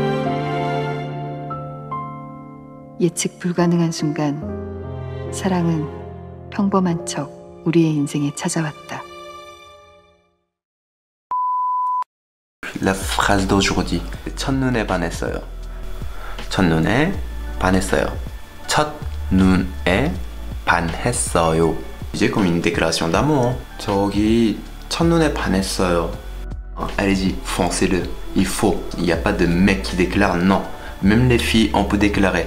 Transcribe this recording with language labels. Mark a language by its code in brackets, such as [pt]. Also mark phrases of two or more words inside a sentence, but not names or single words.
[ko] 예측 불가능한 순간 사랑은 평범한 척 우리의 인생에 찾아왔다. [fr] La phrase d'aujourd'hui. [ko] 첫눈에 반했어요. 첫눈에 반했어요. 첫눈에 반했어요. [fr] 이제 comme une déclaration d'amour. [ko] 저기 첫눈에 반했어요. [fr] Allez-y, foncez-le. Il faut. Il n'y a pas de mec qui déclare non. Même les filles, on peut déclarer.